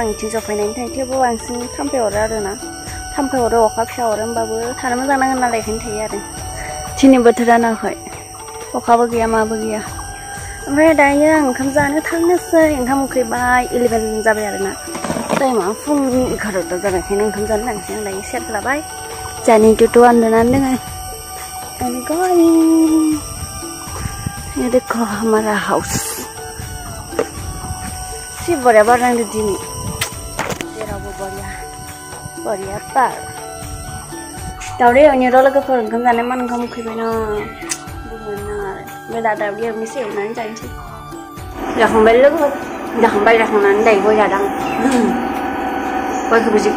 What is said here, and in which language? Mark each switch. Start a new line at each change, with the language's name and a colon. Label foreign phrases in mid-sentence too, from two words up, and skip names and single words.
Bodo: बिथिं जफायनायनि थाखाय थेवबो बांसिन थाम्फै हरो आरोना थाम्फै हरो अखा फिसा हरो होमबाबो थानो मोजां नाङो नालाय बेखायनो थायो आरो दिनै बोथोरा नाङाखै अखाबो गैया माबो गैया ओमफ्राय दायो आं ओंखाम जानो थांनोसै ओंखाम उखैबाय 11 जाबाय आरोना टाइमा फुंनि 11ता जानायखायनो ओंखाम जानो थांसै आं दायो सेर लाबाय जानि टुटु उन्दुनानै दोङो
English: I'm going
Hindi: ये देखो हमारा हाउस
Bodo: सि बरिया बार नांदो दिनै जेरावबो बरिया बार दावदै एवनि र' लोगोफोर ओंखाम जानाय मान ओंखाम उखैबायना बुंनो नाङा आरो ओमफ्राय दा दावदै एवनोसै एवनानै जानोसै जाखांबाय लोगोफोर जाखांनानै दायो गय जादों गयखौबो जि